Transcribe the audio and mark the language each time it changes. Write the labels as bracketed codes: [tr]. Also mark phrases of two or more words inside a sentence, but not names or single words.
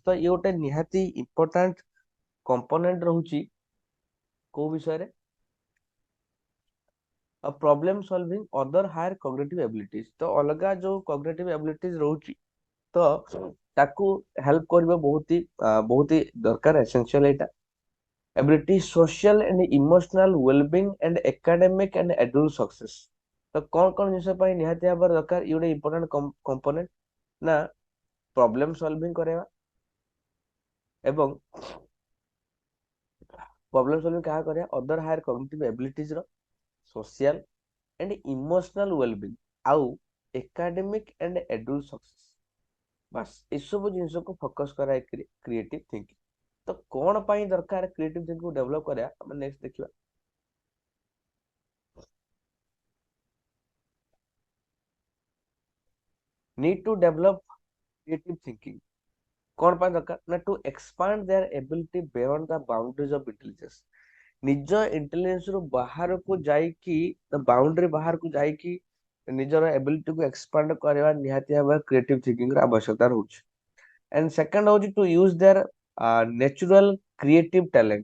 [or] ତ ଇଏ ଗୋଟେ ନିହାତି [en] important component [or] ରହୁଛି କୋଉ ବିଷୟରେ, [en] problem solving other higher cognitive abilities. [or] ତ ଅଲଗା ଯୋଉ [en] cognitive abilities [or] ରହୁଛି ତ ତାକୁ ହେଲ୍ପ କରିବା ବହୁତ ହି ଦରକାର, ଏସେନ୍ସିଆଲ ଏଇଟା। [en] ability social and emotional well-being and academic and adult success। [or] ତ କଣ କଣ ଜିନିଷ ପାଇଁ ନିହାତି ଭାବରେ ଦରକାର? ଇଏ ଗୋଟେ [en] important component [or] ନା [en] problem solving [or] କରିବା, ଏବଂ [en] problem solving [or] କାହା କରିବା [en] other higher cognitive abilities [or] ର, [en] social and emotional well-being, ଆଉ academic and adult success। [or] ବାସ୍ ଏସବୁ ଜିନିଷକୁ ଫୋକସ କରାଏ [en] creative thinking. [or] ତ କଣ ପାଇଁ ଦରକାର [en] creative thinking develop [or] କରିବା, ଆମେ ନେକ୍ସଟ ଦେଖିବା। [en] need to develop creative thinking। [or] କଣ ପାଇଁ ଦରକାର ନା [en] to expand their ability beyond the boundaries of intelligence. [or] ନିଜ ଇଣ୍ଟେଲିଜେନ୍ସ ରୁ ବାହାରକୁ ଯାଇକି, ବାଉଣ୍ଡରୀ ବାହାରକୁ ଯାଇକି ନିଜର ଏବିଲିଟି କୁ ଏକ୍ସପାଣ୍ଡ କରିବା ନିହାତି ଭାବରେ [en] creative thinking [or] ର ଆବଶ୍ୟକତା ରହୁଛି। [en] and second ହଉଛି to use their natural creative talent.